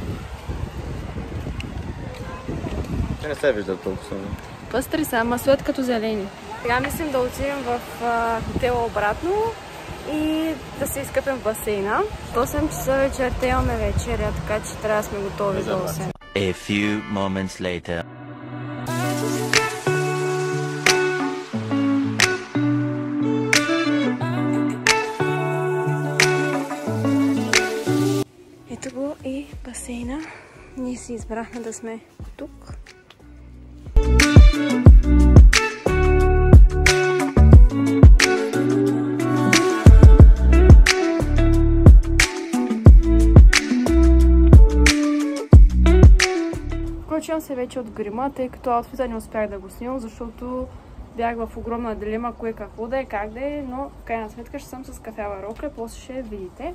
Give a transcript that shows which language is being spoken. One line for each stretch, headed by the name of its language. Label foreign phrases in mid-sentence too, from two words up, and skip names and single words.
Bulgarian: Те не се виждат толкова само. Пъстри са, ама стоят като зелени. Сега мислим да отидем в хотела обратно и да се изкъпем в басейна. В 8 часа вечерта имаме вечеря, така че трябва да сме готови за 8.
English: A few moments later.
Bulgarian: Ето го и басейна. Ние си избрахме да сме тук. Включвам се вече от грима, тъй като аутфита не успях да го снимам, защото бях в огромна дилема кое какво да е, как да е, но в крайна сметка ще съм с кафява рокля, после ще видите.